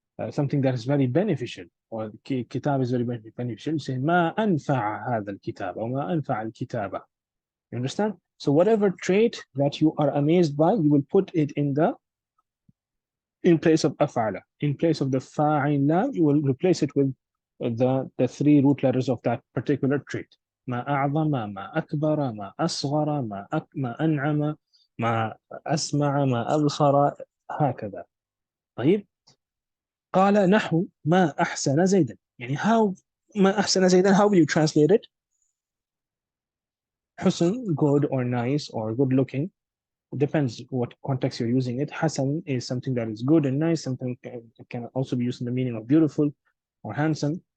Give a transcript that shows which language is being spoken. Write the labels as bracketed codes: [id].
[en] something that is very beneficial, or kitab is very beneficial, you say [ar] ما أنفع هذا الكتاب أو ما أنفع الكتابة. [en] You understand? So whatever trait that you are amazed by, you will put it in place of أفعل. In place of the فاعل, you will replace it with the three root letters of that particular trait. [ar] ما أعظم، ما أكبر، ما أصغر، ما أنعم، ما أسمع، ما أبصر، هكذا. طيب، قال نحو ما أحسن زيدا. [en] يعني how [ar] ما أحسن زيدا, [en] how will you translate it? حسن, good or nice or good looking. It depends what context you're using it. Hasan is something that is good and nice. Something can also be used in the meaning of beautiful or handsome.